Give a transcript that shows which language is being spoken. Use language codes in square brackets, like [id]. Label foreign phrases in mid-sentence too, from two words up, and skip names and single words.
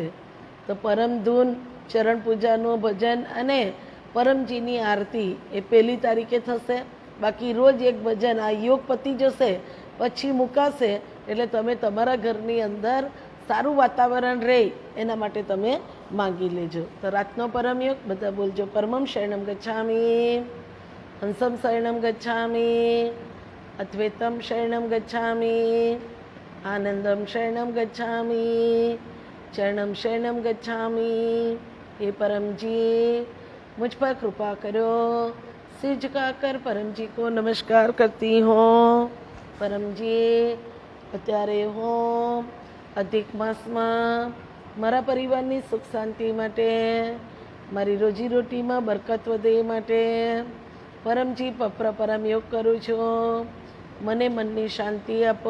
[gu] તો પરમ ધૂન, ચરણ પૂજાનું ભજન અને પરમજીની આરતી એ 1લી તારીખે થશે. બાકી રોજ એક ભજન, આ યોગ પતી જશે પછી મુકાશે. એટલે તમે તમારા ઘરની અંદર સારું વાતાવરણ રહે એના માટે તમે માગી લેજો. તો રાતનો પરમયોગ બધા બોલજો. [sa] परमं शरणम गच्छामि, हंसम शरणम गच्छामि, अद्वैतम शरणम गच्छामि, आनंदम शरणम गच्छामि, चरणम शरणम गच्छामि। [hi] हे परम जी मुझ पर कृपा करो। सिर झुकाकर परम जी को नमस्कार करती हूँ। [gu] परम जी અત્યારે હું અધિક માસમાં મારા પરિવારની સુખ શાંતિ માટે, મારી રોજીરોટીમાં બરકત વધે માટે પરમજી પરમ યોગ કરું છું। મને મનની શાંતિ આપો।